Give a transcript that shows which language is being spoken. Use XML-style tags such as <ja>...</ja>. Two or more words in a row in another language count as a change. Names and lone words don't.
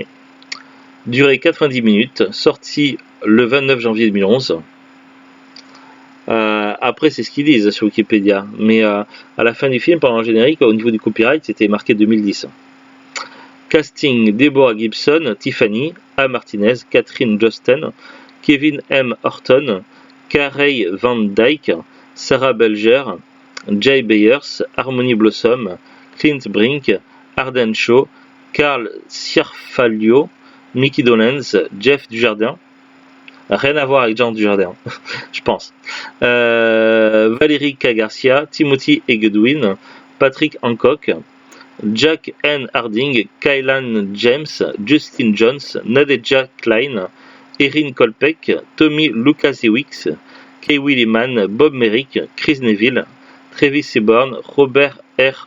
<fr>Durée 90 minutes, sorti le 29 janvier 2011. Après, c'est ce qu'ils disent sur Wikipédia, mais à la fin du film, pendant le générique, au niveau du copyright, c'était marqué 2010. Casting: Deborah Gibson, Tiffany, A. Martinez, Catherine Josten, Kevin M. Horton, Carey Van Dyke, Sarah Belger, Jay Byers, Harmony Blossom, Clint Brink, Arden Shaw, Carl Ciarfalio, Mickey Dolenz, Jeff Dujardin. Rien à voir avec Jean Dujardin, je pense. Valérie K. Garcia, Timothy E. Goodwin, Patrick Hancock, Jack N. Harding, Kylan James, Justin Jones, Nadejah Klein, Erin Kolpeck, Tommy Lukasiewicz, Kay Williman, Bob Merrick, Chris Neville, Travis Seaborn, Robert R.</fr>